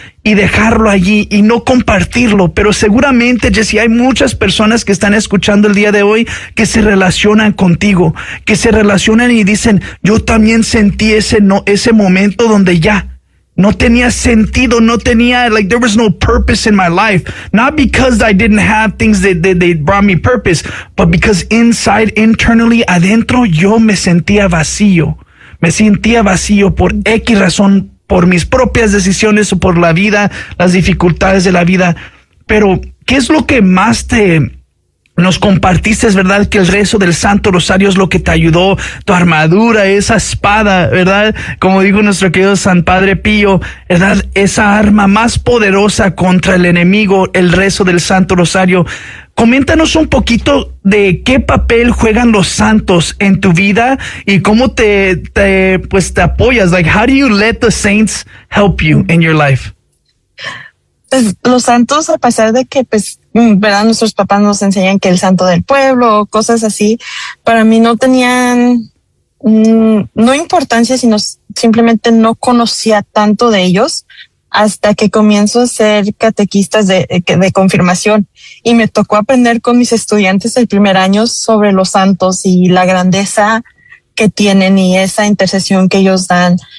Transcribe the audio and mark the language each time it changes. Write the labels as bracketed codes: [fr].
[es] y dejarlo allí y no compartirlo, pero seguramente, Jesse, hay muchas personas que están escuchando el día de hoy que se relacionan contigo, que se relacionan y dicen, yo también sentí ese, no, ese momento donde ya no tenía sentido, no tenía, [en] like, there was no purpose in my life. Not because I didn't have things that brought me purpose, but because inside, internally, [es] adentro, yo me sentía vacío. Me sentía vacío por X razón, por mis propias decisiones o por la vida, las dificultades de la vida. Pero, ¿qué es lo que más te nos compartiste, es verdad, que el rezo del Santo Rosario es lo que te ayudó, tu armadura, esa espada, ¿verdad? Como dijo nuestro querido San Padre Pío, ¿verdad? Esa arma más poderosa contra el enemigo, el rezo del Santo Rosario. Coméntanos un poquito de qué papel juegan los santos en tu vida y cómo te apoyas. [en] Like, how do you let the saints help you in your life? [es] Pues los santos, a pesar de que, pues, ¿verdad? Nuestros papás nos enseñan que el santo del pueblo o cosas así, para mí no tenían, no importancia, sino simplemente no conocía tanto de ellos hasta que comienzo a ser catequistas de confirmación y me tocó aprender con mis estudiantes el primer año sobre los santos y la grandeza que tienen y esa intercesión que ellos dan.